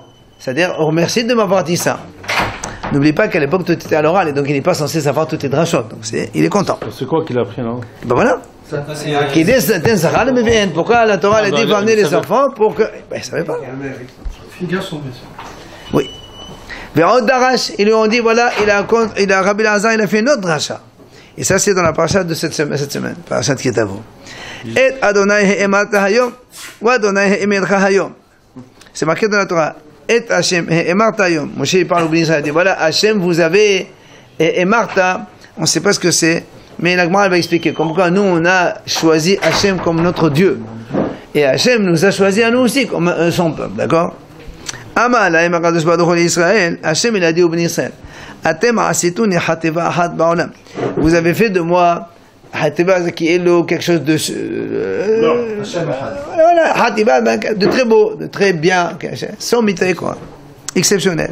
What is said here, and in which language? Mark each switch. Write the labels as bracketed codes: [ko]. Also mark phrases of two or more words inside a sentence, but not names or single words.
[fr] C'est-à-dire, on remercie de m'avoir dit ça. N'oublie pas qu'à l'époque, tout était à l'oral, et donc il n'est pas censé savoir toutes les drachot. Donc il est content. C'est quoi qu'il a pris, non? Ben voilà. Pourquoi la Torah a dit qu'il faut amener les enfants pour que. Ben, il ne savait pas. Oui. [he] ועוד דרש, [fr] ils lui ont dit, voilà, Rabbi Elazar, il a fait une autre dracha. Et ça, c'est dans la parasha de cette semaine, parasha de Ketavo. [he] את יהוה האמרת היום, ou יהוה האמירך היום. [fr] C'est marqué dans la Torah. [he] את השם האמרת היום. [fr] Moshe, il parle au [he] בני ישראל, [fr] il dit, voilà, Hashem, vous avez he'emarta, on ne sait pas ce que c'est, mais la Gemara va expliquer. Comme quoi, nous, on a choisi Hashem comme notre Dieu. Et Hashem nous a choisi à nous aussi comme son peuple, d'accord? Amal, Hashem, il a dit au [he] בני ישראל, [fr] vous avez fait de moi Hatiba qui est quelque chose de voilà, Hatiba de très beau, de très bien, sans mité quoi, exceptionnel.